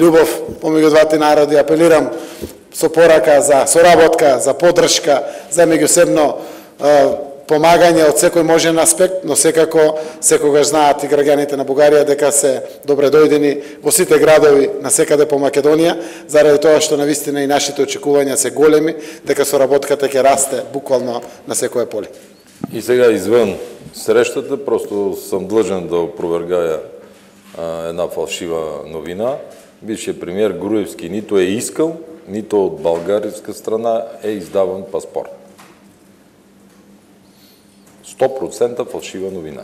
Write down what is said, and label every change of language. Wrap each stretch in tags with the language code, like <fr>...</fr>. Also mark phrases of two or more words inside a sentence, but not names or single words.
<mk>љубов помеѓу двата народи, апелирам со порака за соработка, за поддршка, за меѓусебно помагање од секој можен аспект, но секако секогаш знаат и граѓаните на Бугарија дека се добре дојдени во сите градови на секаде по Македонија, заради тоа што навистина и нашите очекувања се големи, дека соработката ќе расте буквално на секое поле.</mk> <bg>И сега извън срещата, просто съм длъжен да опровергаја една фалшива новина. Бившият премиер Груевски нито е искал, нито от българска страна е издаван паспорт. 100% фалшива новина.</bg>